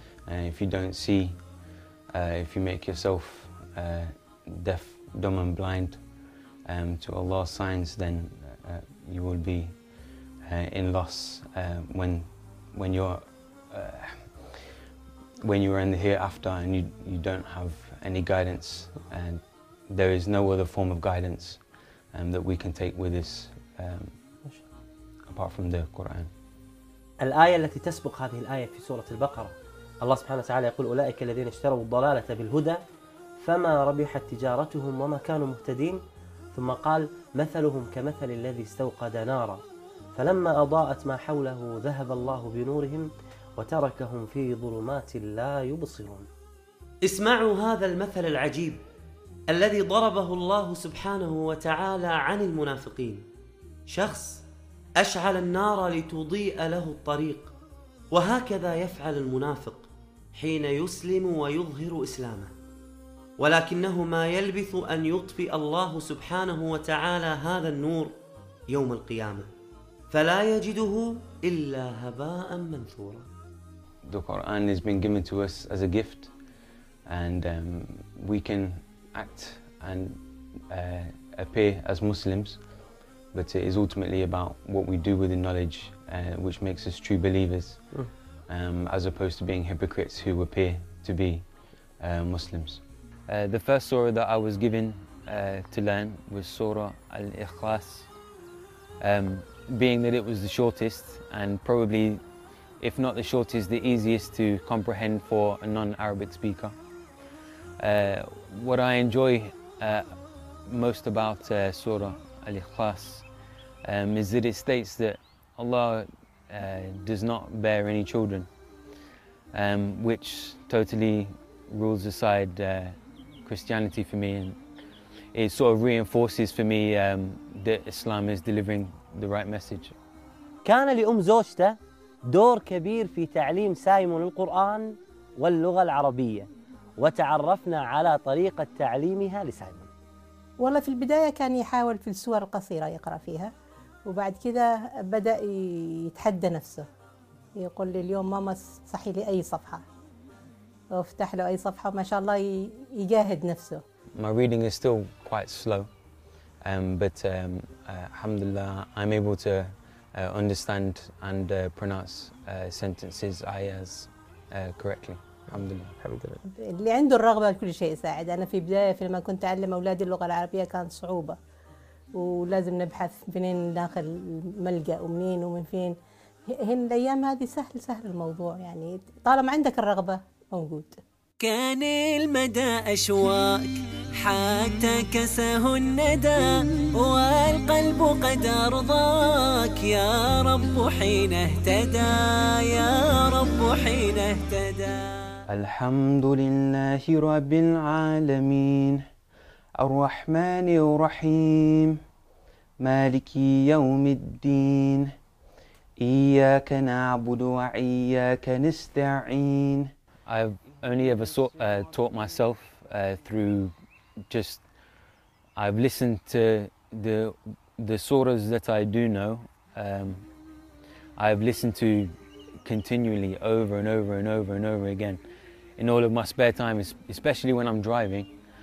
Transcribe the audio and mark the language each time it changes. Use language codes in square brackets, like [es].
[en] And if you don't see, if you make yourself deaf, dumb and blind to Allah's signs, then you will be in loss when you're in the hereafter, and you don't have any guidance, and there is no other form of guidance that we can take with us apart from the Quran. [ar] الآية التي تسبق هذه الآية في سورة البقرة، الله سبحانه وتعالى يقول أولئك الذين اشتروا الضلالة بالهدى فما ربحت تجارتهم وما كانوا مهتدين، ثم قال مثلهم كمثل الذي استوقد نارا فلما أضاءت ما حوله ذهب الله بنورهم وتركهم في ظلمات لا يبصرون. اسمعوا هذا المثل العجيب الذي ضربه الله سبحانه وتعالى عن المنافقين. شخص أشعل النار لتضيء له الطريق، وهكذا يفعل المنافق حين يسلم ويظهر إسلامه، ولكنه ما يلبث أن يطفئ الله سبحانه وتعالى هذا النور يوم القيامة، فلا يجده إلا هباء منثورا. [en] The Quran has been given to us as a gift, and we can act and appear as Muslims, but it is ultimately about what we do with the knowledge which makes us true believers, as opposed to being hypocrites who appear to be Muslims. The first surah that I was given to learn was Surah Al-Ikhlas, being that it was the shortest and probably, if not the shortest, the easiest to comprehend for a non-Arabic speaker. What I enjoy most about Surah Al-Ikhlas is that it states that Allah does not bear any children, which totally rules aside Christianity for me, and it sort of reinforces for me that Islam is delivering the right message. [ar] كان لأم زوجته دور كبير في تعليم سايمون القرآن واللغة العربية، وتعرفنا على طريقة تعليمها لسايمون. والله في البداية كان يحاول في السور القصيرة يقرأ فيها، وبعد كذا بدأ يتحدى نفسه، يقول لي اليوم ماما صحي لي أي صفحة، وافتح له أي صفحة ما شاء الله يجاهد نفسه. [en] My reading is still quite slow, but alhamdulillah, I'm able to understand and pronounce sentences, ayahs correctly. [ar] Alhamdulillah. اللي عنده الرغبة كل شيء يساعد. أنا في بداية لما كنت أعلم أولادي اللغة العربية كان صعوبة، ولازم نبحث منين داخل ملجأ ومنين ومن فين. هن الأيام هذه سهل سهل الموضوع، يعني طالما عندك الرغبة موجود. كان المدى أشواك حتى كسه الندى، والقلب قد أرضاك يا رب حين اهتدى، يا رب حين اهتدى. الحمد لله رب العالمين، الرحمن الرحيم، مالك يوم الدين، إياك نعبد وإياك نستعين. [en] I've only ever taught myself through just, I've listened to the surahs that I do know. I've listened to continually over and over and over and over again in all of my spare time, especially when I'm driving.